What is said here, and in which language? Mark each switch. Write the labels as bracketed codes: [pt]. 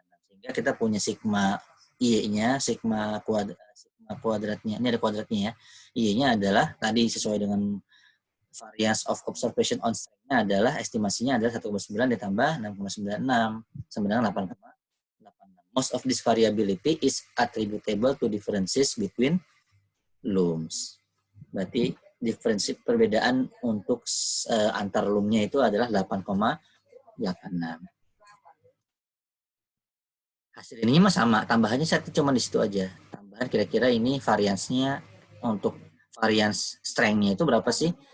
[id] Sehingga kita punya sigma I-nya, sigma kuadratnya, ini ada kuadratnya ya. I-nya adalah tadi sesuai dengan variance of observation on strength-nya adalah estimasinya adalah 1,9 ditambah 6,96 sama dengan 8,86. [en] most of this variability is attributable to differences between looms. [id] Berarti diferensi perbedaan untuk antar loom-nya itu adalah 8,86. Hasil ininya mah sama, tambahannya satu cuma di situ aja. Tambahan kira-kira ini variansnya untuk varians strength-nya itu berapa sih?